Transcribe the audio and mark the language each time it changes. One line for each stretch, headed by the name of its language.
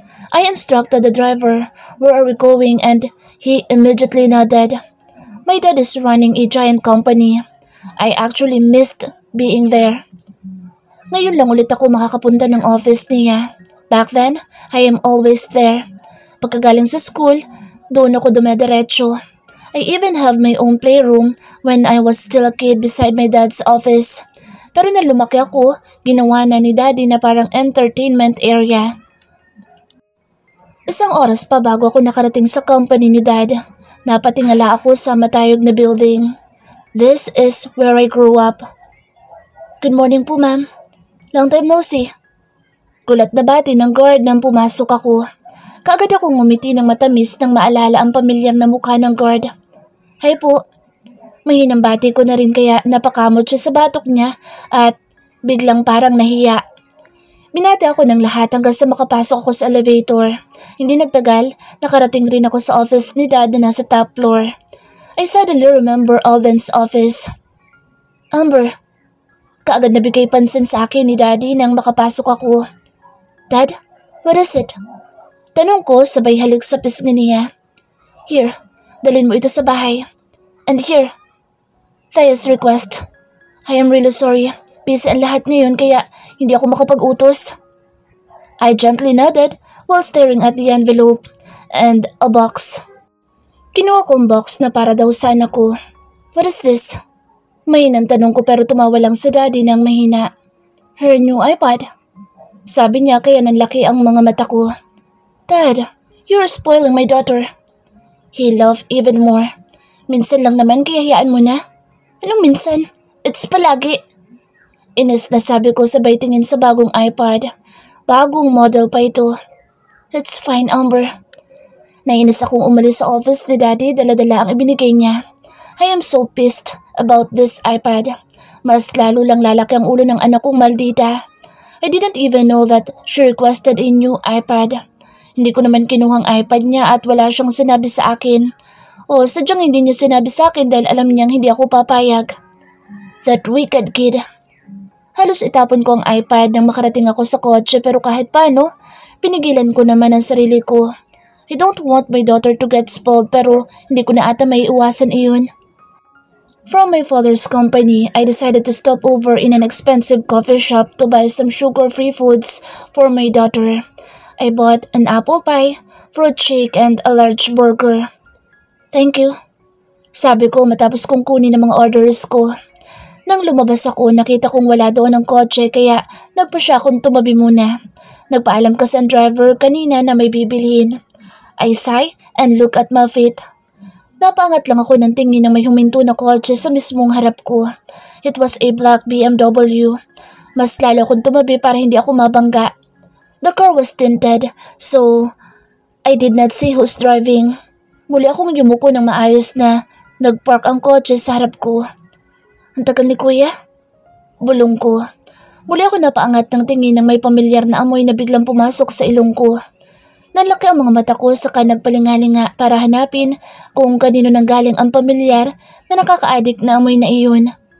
English: I instructed the driver where are we going and he immediately nodded. My dad is running a giant company. I actually missed being there.
Filipino: Ngayon lang ulit ako makakapunta ng office niya.
English: Back then, I am always there.
Filipino: Pagkagaling sa school, doon ako dumediretso.
English: I even have my own playroom when I was still a kid beside my dad's office.
Filipino: Pero nang lumaki ako, ginawa na ni Daddy na parang entertainment area. Isang oras pa bago ako nakarating sa company ni Dad, napatingala ako sa matayog na building.
English: This is where I grew up. Good morning po, ma'am. Long time no see.
Filipino: Gulat na bati ng guard nang pumasok ako. Kaagad akong ngumiti ng matamis nang maalala ang pamilyar na mukha ng guard. Hi po. Mahinang bati ko na rin kaya napakamot siya sa batok niya at biglang parang nahiya. Binati ako ng lahat hanggang sa makapasok ako sa elevator. Hindi nagtagal, nakarating rin ako sa office ni Dad na nasa top floor.
English: I suddenly remember Alden's office.
Filipino: Amber, kaagad nabigay pansin sa akin ni Daddy nang makapasok ako.
English: Dad, what is it?
Filipino: Tanong ko sabay halik sa pisngi niya. Here, dalhin mo ito sa bahay.
English: And here, Thaya's request. I am really sorry.
Filipino: Busy ang lahat ngayon kaya hindi ako makapag-utos.
English: I gently nodded while staring at the envelope and a box.
Filipino: Kinuha ko ang box na para daw sana ko.
English: What is this?
Filipino: Mahinang tanong ko pero tumawa lang si Daddy ng mahina.
English: Her new iPad.
Filipino: Sabi niya kaya nanlaki ang mga mata ko.
English: Dad, you're spoiling my daughter. He laughed even more.
Filipino: Minsan lang naman kaya hayaan mo na. Anong minsan? It's palagi. Inis na sabi ko sabay tingin sa bagong iPad. Bagong model pa ito.
English: It's fine, Amber.
Filipino: Nainis akong umalis sa office ni Daddy, dala-dala ang ibinigay niya.
English: I am so pissed about this iPad.
Filipino: Mas lalo lang lalaki ang ulo ng anak kong maldita.
English: I didn't even know that she requested a new iPad.
Filipino: Hindi ko naman kinuhang iPad niya at wala siyang sinabi sa akin. O sadyang hindi niya sinabi sa akin dahil alam niyang hindi ako papayag.
English: That wicked kid.
Filipino: Halos itapon ko ang iPad nang makarating ako sa kotse pero kahit paano, pinigilan ko naman ang sarili ko.
English: I don't want my daughter to get spoiled
Filipino: pero hindi ko na ata may iwasan iyon.
English: From my father's company, I decided to stop over in an expensive coffee shop to buy some sugar-free foods for my daughter. I bought an apple pie, fruit shake, and a large burger. Thank you.
Filipino: Sabi ko matapos kong kunin ang mga orders ko. Nang lumabas ako, nakita kong wala doon ang kotse kaya nagpa siya akong tumabi muna. Nagpaalam kasi ang driver kanina na may bibilhin.
English: I sigh and look at my feet.
Filipino: Napaangat lang ako ng tingin ng may huminto na kotse sa mismong harap ko.
English: It was a black BMW.
Filipino: Mas lalo akong tumabi para hindi ako mabangga.
English: The car was tinted, so I did not see who's driving.
Filipino: Muli akong yumuko ng maayos na nagpark ang kotse sa harap ko. Ang tagal ni Kuya? Bulong ko. Muli ako napaangat ng tingin ng may pamilyar na amoy na biglang pumasok sa ilong ko. Nalaki ang mga mata ko saka nagpalingalinga para hanapin kung kanino nanggaling ang pamilyar na nakaka-addict na amoy na iyon.